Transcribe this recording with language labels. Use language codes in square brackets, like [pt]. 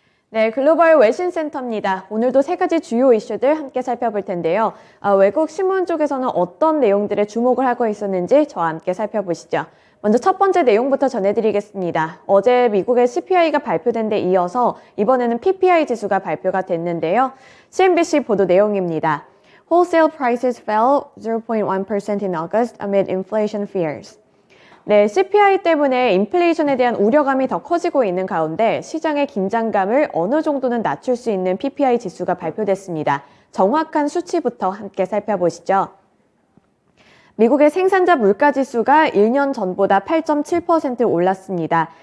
[ko] 네, 글로벌 외신센터입니다. 오늘도 세 가지 주요 이슈들 함께 살펴볼 텐데요. 외국 신문 쪽에서는 어떤 내용들에 주목을 하고 있었는지 저와 함께 살펴보시죠. 먼저 첫 번째 내용부터 전해드리겠습니다. 어제 미국의 CPI가 발표된 데 이어서 이번에는 PPI 지수가 발표가 됐는데요. CNBC 보도 내용입니다. [en] Wholesale prices fell 0.1% in August amid inflation fears. [ko] 네, CPI 때문에 인플레이션에 대한 우려감이 더 커지고 있는 가운데 시장의 긴장감을 어느 정도는 낮출 수 있는 PPI 지수가 발표됐습니다. 정확한 수치부터 함께 살펴보시죠. 미국의 생산자 물가지수가 1년 전보다 8.7% 올랐습니다.